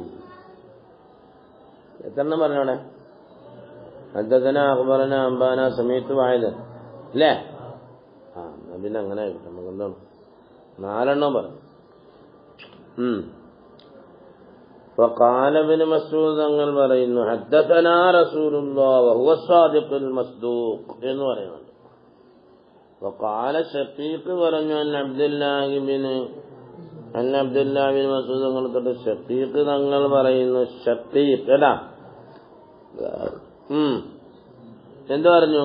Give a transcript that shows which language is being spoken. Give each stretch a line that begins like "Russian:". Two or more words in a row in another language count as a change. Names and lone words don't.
Malayalam: എത്രണ്ണം പറഞ്ഞോടെ?
Arabic: حدثنا، أخبرنا، أنبأنا، سمعت واحدا അല്ലേ?
Malayalam: പിന്നെ അങ്ങനെ നമുക്ക് എന്താണ് 4 പറഞ്ഞു.
Arabic: وقال ابن مسعود
Malayalam: തങ്ങൾ പറയുന്നു
Arabic: حدثنا رسول الله وهو الصادق المصدوق
Malayalam: എന്ന് പറയുന്നുണ്ട്. وقال ഷഖീഖ് പറഞ്ഞു അബ്ദുല്ലാഹി ബിൻ മസ്ഊദ് തങ്ങൾ തൊട്ട് ഷഖീഖ് തങ്ങൾ പറയുന്നു. ഷഖീഖ് എന്ത് പറഞ്ഞു?